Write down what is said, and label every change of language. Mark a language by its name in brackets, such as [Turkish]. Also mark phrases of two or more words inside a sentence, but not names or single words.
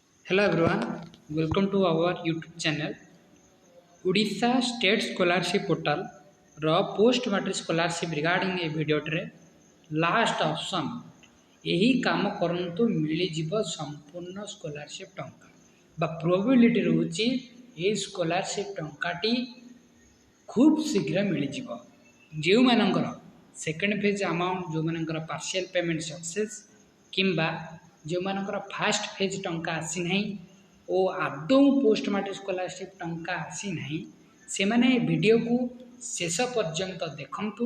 [English] Hello everyone, welcome to our YouTube channel. [Odia] Odisha State Scholarship Portal ର [English] post matric scholarship regarding a video [Odia] ରେ [English] last option [Odia] ଏହି କାମ କରନ୍ତୁ ମିଳିଯିବ ସମ୍ପୂର୍ଣ୍ଣ ସ୍କଲାରସିପ୍ ଟଙ୍କା ବା ପ୍ରୋବାବିଲିଟି ରହୁଛି ଏହି ସ୍କଲାରସିପ୍ ଟଙ୍କାଟି ଖୁବ୍ ଶୀଘ୍ର ମିଳିଯିବ। ଯେଉଁମାନଙ୍କର [English] second phase amount, [Odia] ଯେଉଁମାନଙ୍କର [English] partial payment success [Odia] କିମ୍ବା ଯେଉଁମାନଙ୍କର [English] first phase [Odia] ଟଙ୍କା ଆସିନାହିଁ ଓ ଆଦୌ [English] post matric scholarship [Odia] ଟଙ୍କା ଆସିନାହିଁ, ସେମାନେ ଭିଡ଼ିଓକୁ ଶେଷ ପର୍ଯ୍ୟନ୍ତ ଦେଖନ୍ତୁ।